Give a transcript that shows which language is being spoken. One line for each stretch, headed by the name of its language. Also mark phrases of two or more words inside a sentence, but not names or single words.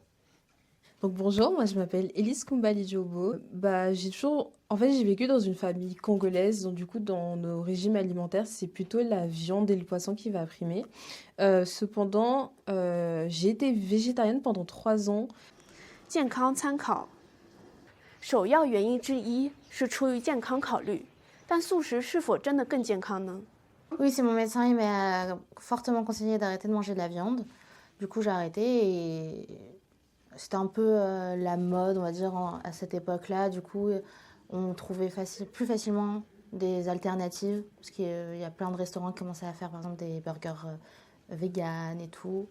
French: Donc bonjour, moi je m'appelle Elise Koumbali Diobo. J'ai vécu dans une famille congolaise, donc du coup dans nos régimes alimentaires, c'est plutôt la viande et le poisson qui va primer. Cependant, j'ai été végétarienne pendant 3 ans.
Chinese: 健康参考，首要原因之一是出于健康考虑，但素食是否真的更健康呢？
French: Oui, c'est mon médecin, il m'a fortement conseillé d'arrêter de manger de la viande. Du coup, j'ai arrêté et c'était un peu la mode, on va dire, à cette époque-là. Du coup, on trouvait plus facilement des alternatives parce qu'il y a plein de restaurants qui commençaient à faire, par exemple, des burgers véganes et tout.